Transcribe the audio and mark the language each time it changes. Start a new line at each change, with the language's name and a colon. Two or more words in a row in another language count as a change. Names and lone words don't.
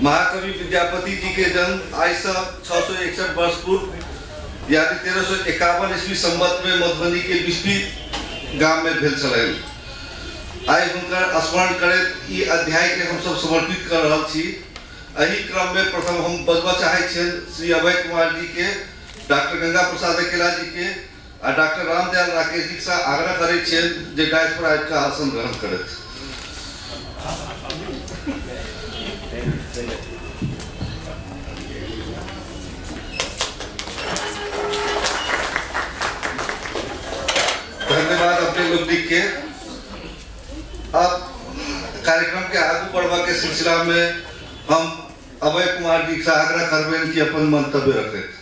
Maithili: महाकवि विद्यापति जी के जन्म आज से 661 वर्ष पूर्व यानी 1351 ईस्वी संवत में मधुबनी के बिस्फी गांव में भेल छलैन। आई हुनकर स्मरण करैत ई अध्याय के हम सब समर्पित कर रहल छी। एही क्रम में प्रथम हम बजबा चाहे छेन श्री अभय कुमार जी के, डॉक्टर गंगा प्रसाद अकेला जी के और डॉक्टर रामदयाल राकेश जी से आग्रह करे छेन जे डायस पर आबि के आसन ग्रहण करत। धन्यवाद अपने लोग दिख के। अब कार्यक्रम के आगे बढ़वा के सिलसिला में हम अभय कुमार जी से आग्रह करबेन कि अपन मंतव्य रखें।